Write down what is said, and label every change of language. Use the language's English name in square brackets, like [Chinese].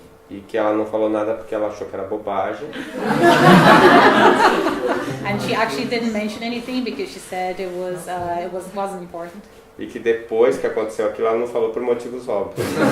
[Portuguese] E que ela não falou nada porque ela achou que era bobagem. [English] And she actually didn't mention anything because she said it wasn't important. [Portuguese] E que depois que aconteceu aquilo, ela não falou por motivos óbvios.